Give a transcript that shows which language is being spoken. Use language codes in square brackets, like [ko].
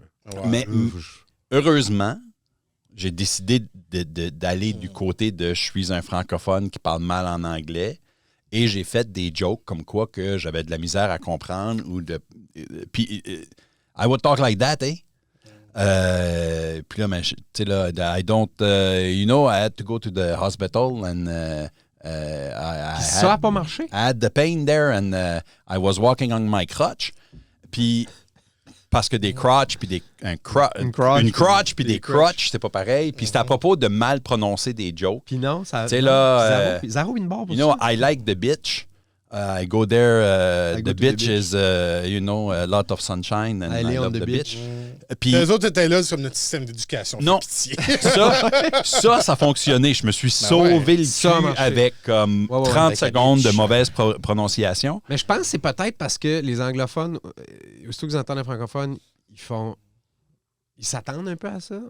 [fr] Là. Mais heureusement, j'ai décidé d'aller du côté de je suis un francophone qui parle mal en anglais et j'ai fait des jokes comme quoi que j'avais de la misère à comprendre ou puis [en] I would talk like that, eh? [fr] Puis là, tu sais, là, [en] I don't, I had to go to the hospital and [fr] ça n'a pas marché? [en] I had the pain there and I was walking on my crutch. [fr] Puis parce que des crotches puis une crotch puis des crotches, c'est pas pareil. Puis c'est à propos de mal prononcer des jokes. Puis non, ça... Tu sais, là... Zéro une barre pour [en] you know, I like the bitch. I go there, the bitch is, you know, a lot of sunshine and I love the bitch. [fr] Puis les autres étaient là, c'est comme notre système d'éducation. Non, ça a fonctionné. Je me suis sauvé le cul avec 30 secondes de mauvaise prononciation. Mais je pense que c'est peut-être parce que les anglophones, aussitôt qu'ils entendent un francophone, ils s'attendent un peu à ça.